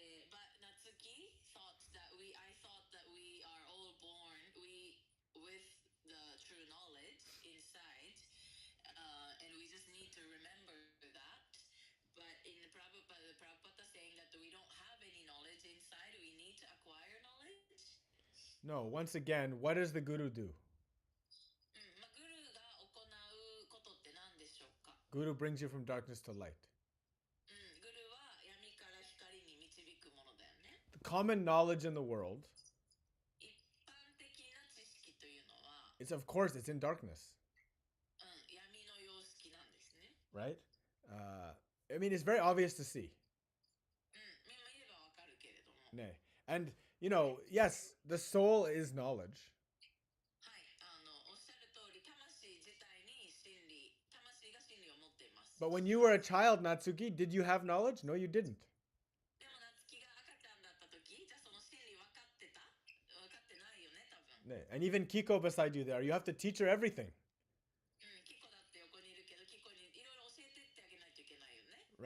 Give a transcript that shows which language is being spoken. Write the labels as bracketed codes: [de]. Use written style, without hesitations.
[en] But Natsuki I thought that we are all born with the true knowledge inside, and we just need to remember that. But in the Prabhupada saying that we don't have any knowledge inside, we need to acquire knowledge. No, once again, what does the guru do? [ja] グルが行うことって何でしょうか？ [en] Guru brings you from darkness to light. [ja] グルは闇から光に導くものだよね。 [en] The common knowledge in the world [ja] 一般的な知識というのは、 [en] is, of course, it's in darkness. [ja] 闇の様式なんですね。 [en] Right? I mean, it's very obvious to see. [ja] 見ればわかるけれども。 Nay. [en] And, you know, yes, the soul is knowledge. [ja] はい、おっしゃる通り、魂自体に魂が真理を持っています。 [en] But when you were a child, Natsuki, did you have knowledge? No, you didn't. [ja] でも夏希が赤ちゃんだった時、じゃあその真理分かってた？分かってないよね、多分。 Nay. [en] And even Kiko beside you there, you have to teach her everything. [ja] キコだって横にいるけど、キコにいろいろ教えてってあげないといけないよね。